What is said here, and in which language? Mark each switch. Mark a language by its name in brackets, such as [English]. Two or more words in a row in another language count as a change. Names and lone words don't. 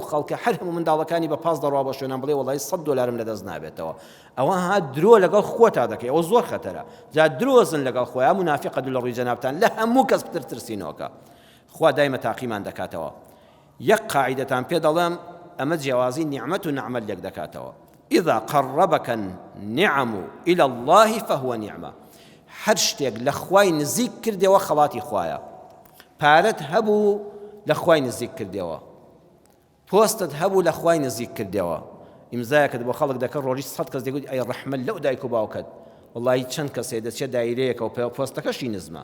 [Central Kurdish] خەڵکە هەر هەموو منداڵەکانی بە پاس دەڕوا بە شوێنان بڵێ وەڵی $100 لەدەست نابێتەوە ئەوە ها درۆ لەگەڵ خۆتا دەکەی ئەوە زۆر خەتەرە جا درۆزن لەگەڵ خۆیان منافقە دوو لە ڕووی جەنابتان لە هەموو کەس بترسینەوەکە خوا دایمە تاقیمان دەکاتەوە یەک قاعیدەتان پێ دەڵێم ئەمە جیاوازی نیعمەت و نەعمەت لێک دەکاتەوە [Arabic] إذا قربك النعم إلى الله فهو نعمة [Central Kurdish] هەر شتێک لە خوای نزیک کردەوە خەڵاتی خوایە پارەت هەبوو لە خوای نزیک کردەوە پۆستت هەبوو لە خوای نزیک کردەوە ئیمزایەکت بۆ خەڵک دەکەن ڕۆژی 100 کەس دەگوت ئەی ڕەحمەت لەو دایک و باوکەت وەڵی چەند کەسێ دەچێت دایرەیەکە و پۆستەکەشی نزمە